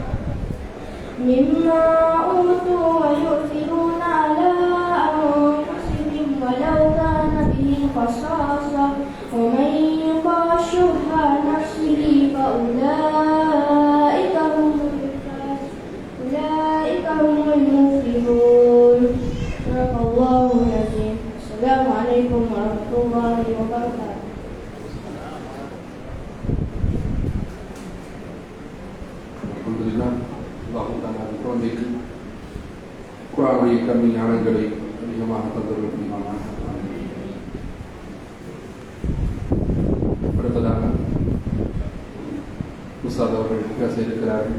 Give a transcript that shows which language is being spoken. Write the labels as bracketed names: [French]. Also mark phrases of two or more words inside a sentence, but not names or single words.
[Arabic] مما أوتوا ويؤثرون على أنفسهم ولو كان بهم خصاصة ومن يوق شح نفسه فأولئك هم المفلحون. صدق الله العظيم. السلام عليكم ورحمة الله وبركاته. [Tamil] அல்ஹம்துலில்லாஹ். அல்லாஹ் தஆலா குழந்தைக்கு குர்ஆனுடைய கல்வி ஞானங்களை அதிகமாக தந்தருள் புரிவானாக. அடுத்ததாக உஸ்தாத் அவர்கள் பேச இருக்கிறார்கள்.